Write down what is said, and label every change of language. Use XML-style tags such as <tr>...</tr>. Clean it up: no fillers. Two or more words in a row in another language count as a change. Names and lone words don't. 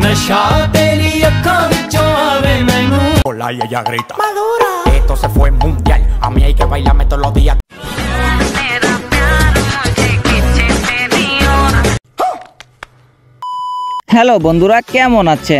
<pa>ਨਸ਼ਾ ਤੇਰੀ ਅੱਖਾਂ ਵਿੱਚੋਂ ਆਵੇ ਮੈਨੂੰ</pa> <es>Hola y ella grita Madura. Esto se fue mundial. A mí hay que bailarme todos los días.</es> <bn>হ্যালো বন্ধুরা, কেমন আছেন?</bn>